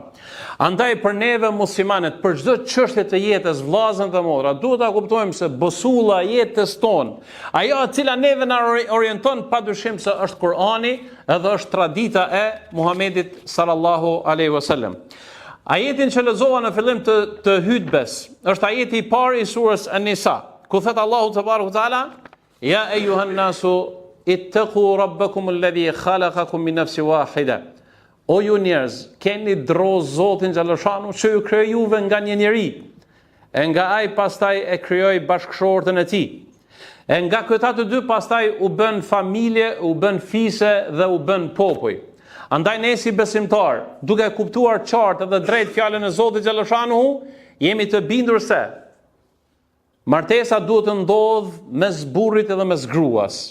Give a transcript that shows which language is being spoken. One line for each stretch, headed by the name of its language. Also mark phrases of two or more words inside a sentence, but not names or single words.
Albanian: Andaj për neve muslimanët, për çdo çështje të jetës, vllazën dhe motra, duhet ta kuptojmë se bosulla e jetës tonë, ajo e cila neve na orienton padyshim se është Kur'ani edhe është tradita e Muhamedit
Arabic: صلى الله عليه وسلم.
Albanian: Ajetin që lexova në fillim të hutbes është ajeti i parë i surës An-Nisa, ku thot Allahu
Arabic: تبارك وتعالى: "يا أيها الناس اتقوا ربكم الذي خلقكم من نفس واحدة."
Albanian: O ju njerëz, keni dro Zotin xhaleshanu që ju krijoi juve nga një njeri, e nga ai pastaj e krijoi bashkëshortën e tij. E nga këta të dy pastaj u bën familje, u bën fise dhe u bën popull. Andaj ne si besimtar, duke kuptuar qartë dhe drejt fjalën e Zotit xhaleshanuhu, jemi të bindur se martesa duhet të ndodh mes burrit edhe mes gruas.